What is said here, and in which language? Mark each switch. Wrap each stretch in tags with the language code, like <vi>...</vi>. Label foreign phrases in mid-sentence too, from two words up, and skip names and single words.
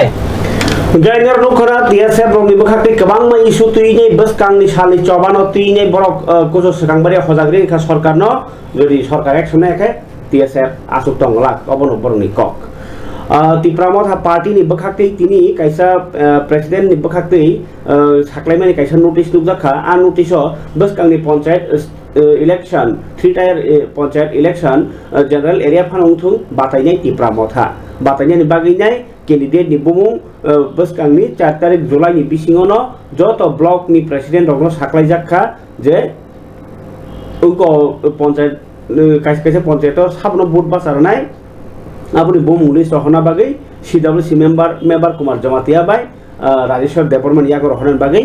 <trp>Gainer no khara TSF rong ni bakhate kabang ma issue tui nei bus kang ni sali chobano tui nei borok kujo sakang bari hojagri kha sarkar no jodi sarkar action na khe TSF asuk tong lak obono borong ni kok tipramot ha party ni bakhate tini kaisa president ni bakhate saklaimani kaisa notice nukjakha a notice o bus kang ni</trp> <en>panchayat election 3 tier panchayat election general area</en> <trp>phanongthung batainai tipramot ha batainai ni baginai candidate ni bumung bus kang ni 4 tarik July ni bisingono joto block ni president rokno saklaijakha je uko panchayat kaisa panchayat sabno vote basarnai apuni bumung ni sohna bagai</trp> <en>CWC member</en> <trp>Kumar Jamatia bai Rajeshwar Department yago rohnan bagai</trp>